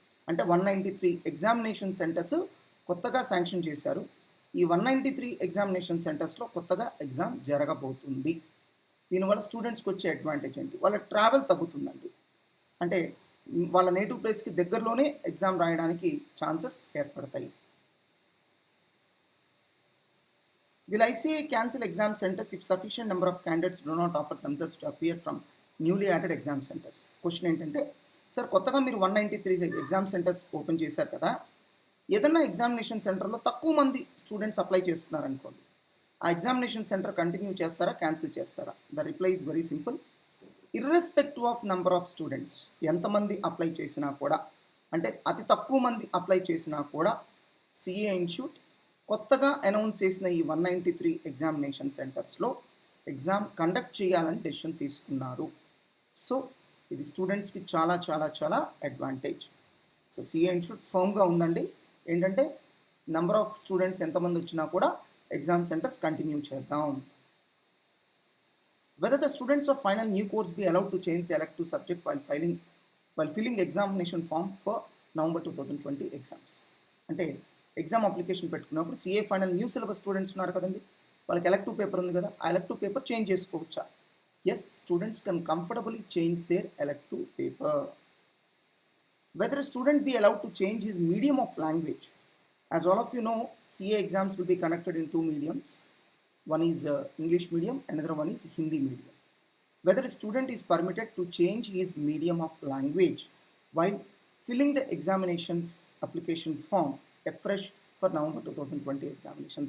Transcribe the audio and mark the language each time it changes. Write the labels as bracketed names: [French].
[Telugu] అంటే 193 examination centres కొత్తగా sanction చేశారు. ఈ 193 ఎగ్జామినేషన్ సెంటర్స్లో కొత్తగా ఎగ్జామ్ జరగబోతుంది. దీనివల్ల స్టూడెంట్స్కి వచ్చే అడ్వాంటేజ్ ఏంటి? వాళ్ళ ట్రావెల్ తగ్గుతుందండి. అంటే వాళ్ళ నేటివ్ ప్లేస్కి దగ్గరలోనే ఎగ్జామ్ రాయడానికి ఛాన్సెస్ ఏర్పడతాయి. [English] Will ICA cancel exam centers if sufficient number of candidates do not offer themselves to appear from newly added exam centers? [Telugu] Question ఏంటంటే సార్ కొత్తగా మీరు 193 ఎగ్జామ్ సెంటర్స్ ఓపెన్ చేశారు కదా, ఏదన్నా ఎగ్జామినేషన్ సెంటర్లో తక్కువ మంది స్టూడెంట్స్ అప్లై చేస్తున్నారు అనుకోండి, ఆ ఎగ్జామినేషన్ సెంటర్ కంటిన్యూ చేస్తారా క్యాన్సిల్ చేస్తారా? [English] The reply is very simple. Irrespective of number of students, [Telugu] ఎంతమంది అప్లై చేసినా కూడా, అంటే అతి తక్కువ మంది అప్లై చేసినా కూడా సిఏ ఇన్స్టిట్యూట్ కొత్తగా అనౌన్స్ చేసిన ఈ 193 ఎగ్జామినేషన్ సెంటర్స్లో ఎగ్జామ్ కండక్ట్ చేయాలని డెసిషన్ తీసుకున్నారు. సో ఇది స్టూడెంట్స్కి చాలా చాలా చాలా అడ్వాంటేజ్. సో సిఏ ఇన్స్టిట్యూట్ ఫర్మ్గా ఉందండి. ఏంటంటే నెంబర్ ఆఫ్ స్టూడెంట్స్ ఎంతమంది వచ్చినా కూడా ఎగ్జామ్ సెంటర్స్ కంటిన్యూ చేద్దాం. [English] Whether the students of final new course be allowed to change the elective subject while filling examination form for November 2020 exams. [Telugu] అంటే exam application పెట్టుకున్నప్పుడు CA final new syllabus students ఉన్నారు కదండి, వాళ్ళకి elective paper ఉంది కదా, ఆ elective paper change చేసుకోవచ్చా? [English] Yes, students can comfortably change their elective paper. Whether a student be allowed to change his medium of language, As all of you know, CA exams will be conducted in two mediums. One is English medium, another one is Hindi medium. Whether a student is permitted to change his medium of language while filling the examination application form afresh for November 2020 examination.